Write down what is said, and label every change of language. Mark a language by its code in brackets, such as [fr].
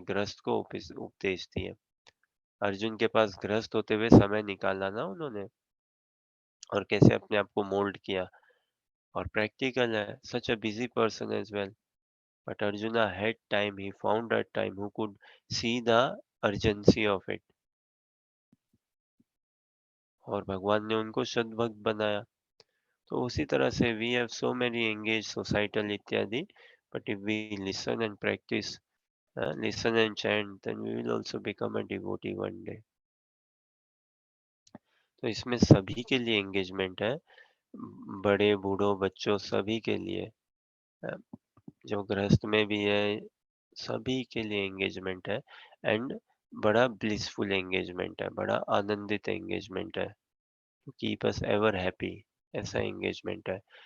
[hi] गृहस्थ को उपदेश दिए। अर्जुन के पास गृहस्थ होते हुए समय निकाला ना उन्होंने, और कैसे अपने आप को मोल्ड किया। और प्रैक्टिकल है, [en] such a busy person as well, but Arjuna had time, he found a time who could see the urgency of it, [hi] और भगवान ने उनको सद्भक्त बनाया। तो उसी तरह से [en] we have so many engaged societal इत्यादि, but if we listen and practice, listen and chant, then we will also become a devotee one day। [hi] तो इसमें सभी के लिए एंगेजमेंट है, बड़े बूढ़ों बच्चों सभी के लिए, अ, जो गृहस्थ में भी है सभी के लिए एंगेजमेंट है। एंड बड़ा ब्लिसफुल एंगेजमेंट है, बड़ा आनंदित एंगेजमेंट है, [en] keep us ever happy, [hi] ऐसा एंगेजमेंट है।